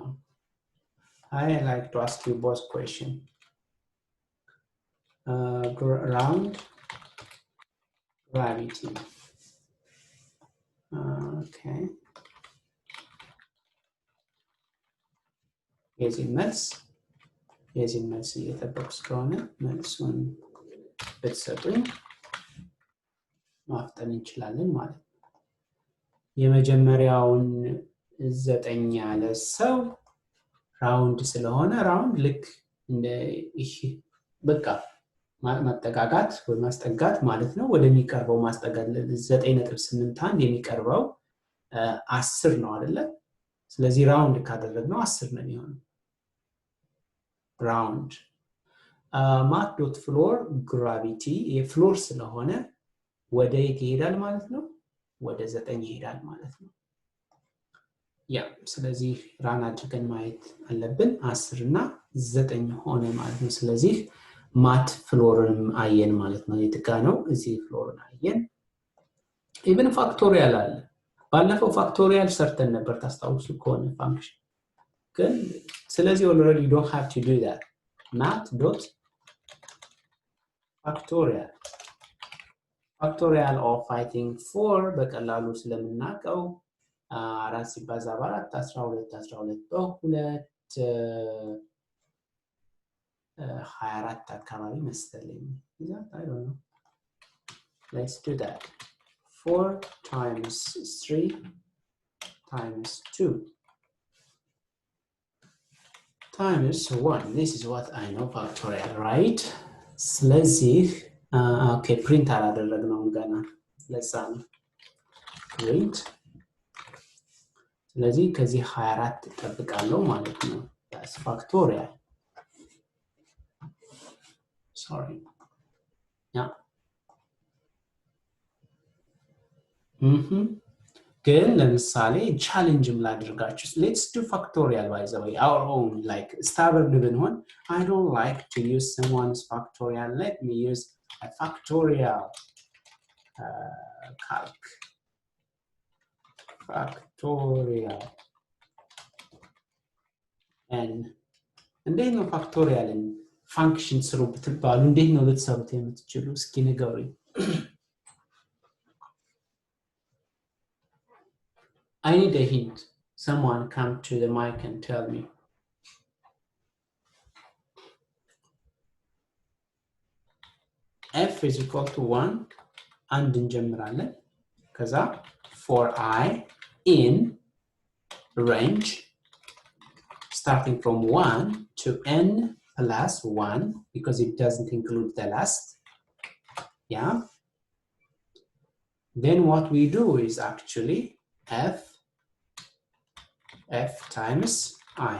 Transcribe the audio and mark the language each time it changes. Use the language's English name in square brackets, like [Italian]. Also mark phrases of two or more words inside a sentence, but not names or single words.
[English] I like to ask you both question. Round gravity. Okay. [Amharic] የዚህ መልስ እየጠበቁ ስለሆነ መልሱን ብትሰጡኝ ማፍጠን እንችላለን ማለት ነው። የመጀመሪያውን 9 ያለ ሰው ራውንድ ስለሆነ ራውንድ ልክ እንደ ይሄ በቃ ማጠጋጋት ወይ ማስጠጋት ማለት ነው። ወደሚቀርበው ማስጠጋት 9.81 የሚቀርበው 10 ነው አይደለ? ስለዚህ ራውንድ ካደረግነው 10 ነው የሚሆነው። [English] round mat.floor gravity [Amharic] የፍሎር ስለሆነ ወደ የት ይሄዳል ማለት ነው? ወደ 9 ይሄዳል ማለት ነው። ያ ስለዚህ ራን አድርገን ማየት አለብን። 10 እና 9 ሆነ ማለት ነው። ስለዚህ ማት ፍሎርን አየን ማለት ነው። የትጋ ነው? እዚህ ፍሎርን አየን። [English] even factorial [Amharic] አለ። ባለፈው ፋክቶሪያል ሰርተን ነበር ታስታውሱ ከሆነ ፋንክሽን ግን ስለዚህ [English] already you don't have to do [Amharic] that. [English] mat.factorial of I think 4 [Amharic] በቀላሉ ስለምናቀው 4 ሲባዛ በ4 12 በ2 24 አካባቢ መሰለኝ። [English] I don't know. Let's do that. 4 times 3 times 2 times 1. This is what I know factorial, right? [Amharic] ስለዚህ [English] okay print [Amharic] አላደረግነው ገና ለዛ ነው print። ስለዚህ ከዚህ 24 ተጠብቃለሁ ማለት ነው። [English] that's factorial. [Amharic] Sorry. Yeah. ግን ለምሳሌ ቻሌንጅም ላድርጋችሁ። [English] let's do factorial by the way, our own like stubborn ብንሆን I don't like to use someone's factorial, let me use a factorial calc. [Amharic] Factorial n እንዴት ነው ፋክቶሪያልን ፋንክሽን ስሩ ብትባሉ እንዴት ነው ልትሰሩት የምትችሉ? እስኪ ንገሩኝ። [English] I need a hint. Someone come to the mic and tell me. F is equal to 1 and እንጀምራለን ከዛ for I in range starting from 1 to n plus 1 because it doesn't include the last. Yeah. Then what we do is actually f times I.